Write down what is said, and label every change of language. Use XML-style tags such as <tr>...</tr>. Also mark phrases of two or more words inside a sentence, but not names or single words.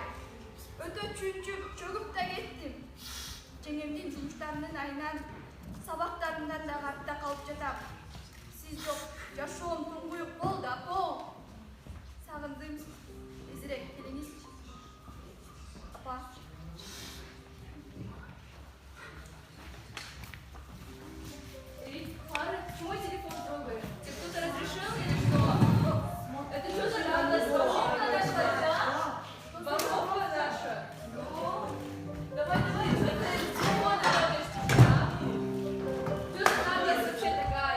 <ky>Өтө чүнчүп, чөгүп да кеттим. Жеңемдин жумуштарынын айынан, сабактарымдан да артта калып жатам. Сиз жок, жашоом туңгуюк болду, апа. Сагындым сизди. Тезирээк келиңизчи. Апа. Клара,</ky> <ru>почему телефон трогает? Тебе кто-то разрешил или что? Это что за радость? Воровка наша, да? Воровка наша. Давай, это телефон трогаешь тебя. Что за радость вообще такая?</ru>